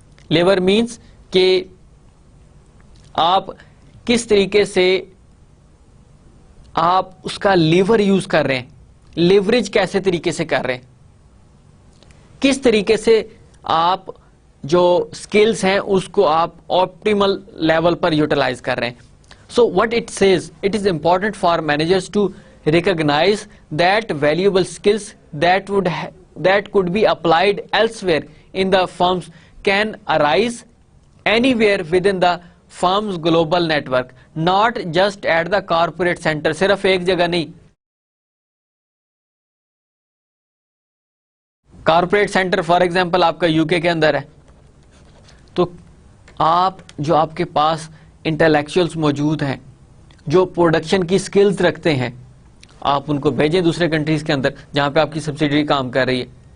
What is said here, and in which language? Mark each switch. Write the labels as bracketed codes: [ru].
[hi] लेवर means कि आप किस तरीके से आप उसका लीवर यूज कर रहे हैं, लेवरेज कैसे तरीके से कर रहे हैं, किस तरीके से आप जो स्किल्स हैं उसको आप ऑप्टिमल लेवल पर यूटिलाइज कर रहे हैं. [en] So what it says, it is important for managers to recognize that valuable skills that could be applied elsewhere in the firms can arise anywhere within the firm's global network, not just at the corporate center. [hi] सिर्फ एक जगह नहीं. Corporate centre for example आपका UK के अंदर है, तो आप जो आपके पास इंटेलेक्चुअल्स मौजूद हैं जो प्रोडक्शन की स्किल्स रखते हैं, आप उनको भेजें दूसरे कंट्रीज के अंदर जहां पे आपकी सब्सिडरी काम कर रही है.